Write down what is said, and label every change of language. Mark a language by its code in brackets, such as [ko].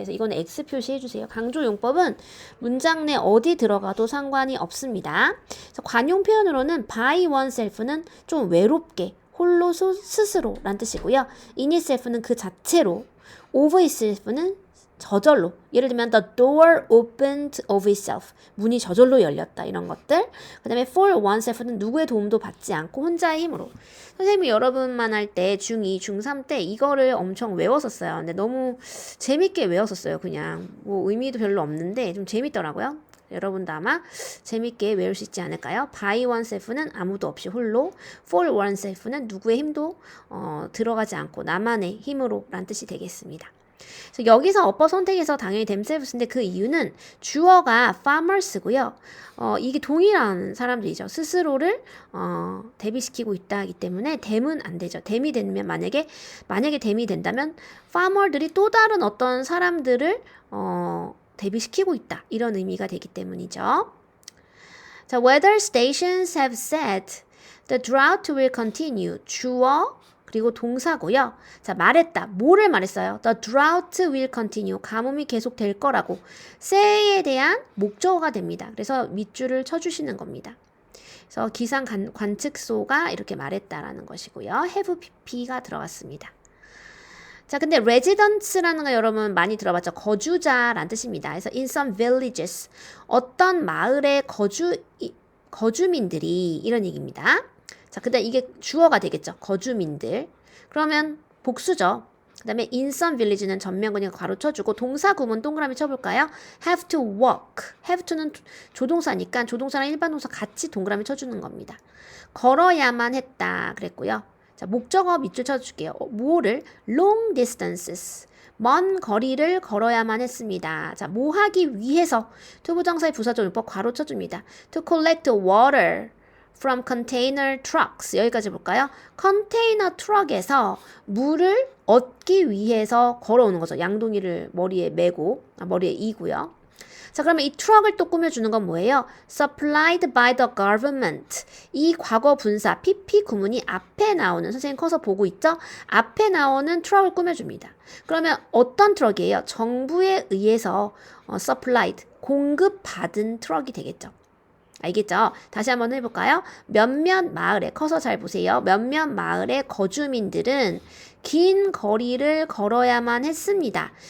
[ko] 그래서 이건 X 표시해 주세요. 강조용법은 문장 내 어디 들어가도 상관이 없습니다. 그래서 관용 표현으로는 [en] by oneself [ko] 는 좀 외롭게, 홀로 스스로란 뜻이고요. [en] in itself [ko] 는 그 자체로, [en] of itself [ko] 는 저절로. 예를 들면 [en] the door opened of itself. [ko] 문이 저절로 열렸다. 이런 것들. 그 다음에 for oneself는 누구의 도움도 받지 않고 혼자의 힘으로. 선생님이 여러분만 할 때 중2, 중3 때 이거를 엄청 외웠었어요. 근데 너무 재밌게 외웠었어요. 그냥 뭐 의미도 별로 없는데 좀 재밌더라고요. 여러분도 아마 재밌게 외울 수 있지 않을까요? [en] by oneself [ko] 는 아무도 없이 홀로, [en] for oneself [ko] 는 누구의 힘도 들어가지 않고 나만의 힘으로 란 뜻이 되겠습니다. 그래서 여기서 어법 선택에서 당연히 themselves인데 그 이유는 주어가 farmers고요. 이게 동일한 사람들이죠. 스스로를 대비시키고 있다 하기 때문에 them은 안 되죠. them이 되면 만약에 them이 된다면 farmer들이 또 다른 어떤 사람들을 대비시키고 있다. 이런 의미가 되기 때문이죠. [en] 자, weather stations have said the drought will continue. [ko] 주어 그리고 동사고요. 자, 말했다. 뭐를 말했어요? [en] The drought will continue. [ko] 가뭄이 계속 될 거라고. say에 대한 목적어가 됩니다. 그래서 밑줄을 쳐주시는 겁니다. 그래서 기상 관측소가 이렇게 말했다라는 것이고요. have pp가 들어갔습니다. 자, 근데 residents라는 거 여러분 많이 들어봤죠? 거주자란 뜻입니다. [en] 그래서 in some villages. [ko] 어떤 마을의 거주민들이 이런 얘기입니다. 자, 그 다음 이게 주어가 되겠죠. 거주민들. 그러면 복수죠. 그 다음에 [en] in some village [ko] 는 전면 그냥 괄호 쳐주고 동사 구문 동그라미 쳐볼까요? [en] have to walk. [ko] have to는 조동사니까 조동사랑 일반 동사 같이 동그라미 쳐주는 겁니다. 걸어야만 했다 그랬고요. 자, 목적어 밑줄 쳐줄게요. [en] 뭐를? long distances. [ko] 먼 거리를 걸어야만 했습니다. 자, 뭐 하기 위해서 투부정사의 부사적 용법 괄호 쳐줍니다. [en] to collect water from container trucks. [ko] 여기까지 볼까요? 컨테이너 트럭에서 물을 얻기 위해서 걸어오는 거죠. 양동이를 머리에 메고, 머리에 이고요. 자, 그러면 이 트럭을 또 꾸며주는 건 뭐예요? [en] supplied by the government. [ko] 이 과거 분사 PP 구문이 앞에 나오는, 선생님 커서 보고 있죠? 앞에 나오는 트럭을 꾸며줍니다. 그러면 어떤 트럭이에요? 정부에 의해서 supplied, 공급받은 트럭이 되겠죠. 알겠죠? 다시 한번 해볼까요? 몇몇 마을에, 커서 잘 보세요. 몇몇 마을의 거주민들은 긴 거리를 걸어야만 했습니다.